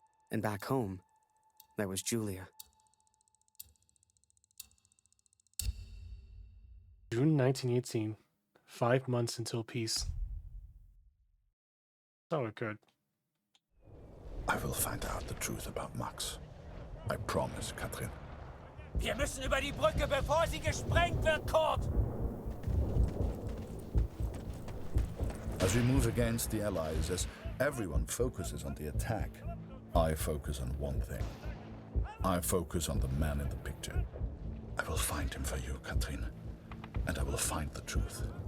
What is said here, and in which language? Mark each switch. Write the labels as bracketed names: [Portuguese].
[English] And back home, there was Julia. June 1918. 5 months until peace. So it could. I will find out the truth about Max. I promise, Katrin. [German] Wir müssen über die Brücke, bevor sie gesprengt wird, Kurt! [English] As we move against the Allies, as everyone focuses on the attack, I focus on one thing. I focus on the man in the picture. I will find him for you, Katrin. And I will find the truth.